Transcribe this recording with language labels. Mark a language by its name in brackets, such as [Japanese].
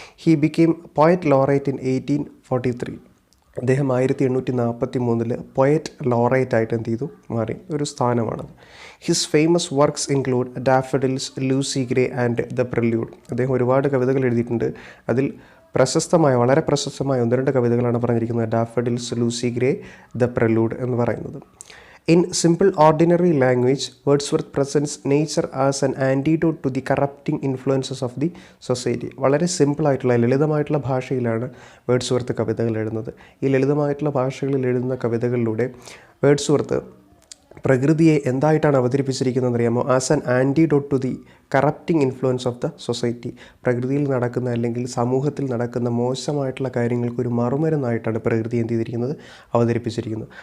[English] He became poet laureate in 1843. [Malayalam] അദ്ദേഹം 1843 poet laureate ആയിട്ട് എന്ത് ചെയ്തു മാറി, ഒരു സ്ഥാനമാണത്. [English] His famous works include daffodils, Lucy Gray and the prelude. [Malayalam] അദ്ദേഹം ഒരുപാട് കവിതകൾ എഴുതിയിട്ടുണ്ട്. അതിൽ വളരെ പ്രശസ്തമായ 1-2 കവിതകളാണ് പറഞ്ഞിരിക്കുന്നത്. Daffodils, Lucy grey, the prelude എന്ന് പറയുന്നത്. [English] In simple ordinary language, Wordsworth presents nature as an antidote to the corrupting influences of the society. [Malayalam] വളരെ സിമ്പിളായിട്ടുള്ള ലളിതമായിട്ടുള്ള ഭാഷയിലാണ് വേർഡ്സ്വർത്ത് കവിതകൾ എഴുതുന്നത്. ഈ ലളിതമായിട്ടുള്ള ഭാഷകളിൽ എഴുതുന്ന കവിതകളിലൂടെ വേർഡ്സ്വർത്ത് പ്രകൃതിയെ എന്തായിട്ടാണ് അവതരിപ്പിച്ചിരിക്കുന്നത് അറിയാമോ? [English] As an antidote to the corrupting influence of the society. [Malayalam] പ്രകൃതിയിൽ നടക്കുന്ന അല്ലെങ്കിൽ സമൂഹത്തിൽ നടക്കുന്ന മോശമായിട്ടുള്ള കാര്യങ്ങൾക്ക് ഒരു മറുമരുന്നായിട്ടാണ് പ്രകൃതി എന്ത് ചെയ്തിരിക്കുന്നത്, അവതരിപ്പിച്ചിരിക്കുന്നത്.